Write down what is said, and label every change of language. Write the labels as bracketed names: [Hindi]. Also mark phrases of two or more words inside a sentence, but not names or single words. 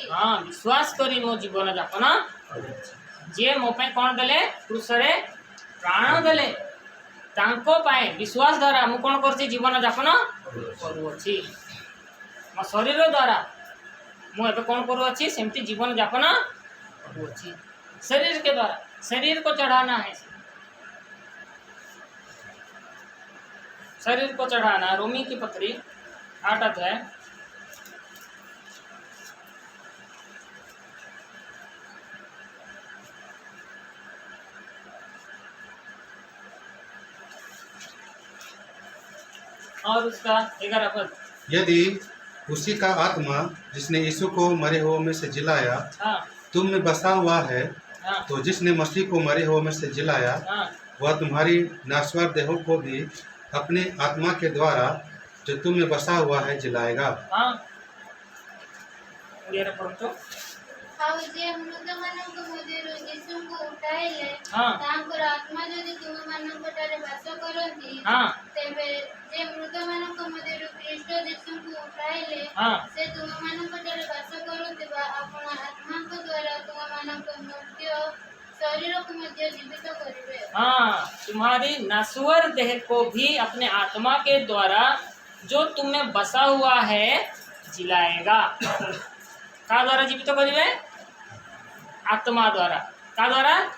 [Odia] ବିଶ୍ୱାସ କରି ମୋ ଜୀବନ ଯାପନ କରୁଅଛି। ଯିଏ ମୋ ପାଇଁ କ'ଣ ଦେଲେ? କ୍ରୁଶରେ ପ୍ରାଣ ଦେଲେ। ତାଙ୍କ ପାଇଁ ବିଶ୍ୱାସ ଦ୍ୱାରା ମୁଁ କ'ଣ କରୁଛି? ଜୀବନ ଯାପନ କରୁଅଛି। ମୋ ଶରୀର ଦ୍ୱାରା ମୁଁ ଏବେ କ'ଣ କରୁଅଛି? ସେମିତି ଜୀବନ ଯାପନ କରୁଅଛି। [Hindi] शरीर के द्वारा, शरीर को चढ़ाना है, शरीर को चढ़ाना। रोमी की पत्री 8 अध्याय और उसका 11 पद। यदि उसी का आत्मा जिसने यीशु को मरे हुओं में से जिलाया तुम में बसा हुआ है, तो जिसने मसीह को मरे हुओं में से जिलाया, वह तुम्हारी नाश्वर देहों को भी अपने आत्मा के द्वारा जो तुम में बसा हुआ है जिलाएगा। [Odia] ଆଉ ଯିଏ ମୃତମାନଙ୍କ ମଧ୍ୟରୁ ଯୀଶୁଙ୍କୁ ଉଠାଇଲେ, ତାଙ୍କର ଆତ୍ମା ଯଦି ତୁମମାନଙ୍କଠାରେ ବାସ କରନ୍ତି, ତେବେ ଯେ ମୃତମାନଙ୍କ ମଧ୍ୟରୁ ଖ୍ରୀଷ୍ଟ ଯୀଶୁଙ୍କୁ ଉଠାଇଲେ, ସେ ତୁମମାନଙ୍କଠାରେ ବାସ କରୁଥିବା ଆପଣା ଆତ୍ମାଙ୍କ ଦ୍ୱାରା ତୁମମାନଙ୍କ ମୃତ୍ୟୁ ଶରୀର କୋ ମଧ୍ୟ ଜୀବିତ କରିବେ। [Hindi] तुम्हारी नश्वर देह को भी अपने आत्मा के द्वारा जो तुम में बसा हुआ है जिलाएगा। [Odia] କା ଦ୍ୱାରା ଜୀବିତ କରିବେ? ଆତ୍ମା ଦ୍ୱାରା।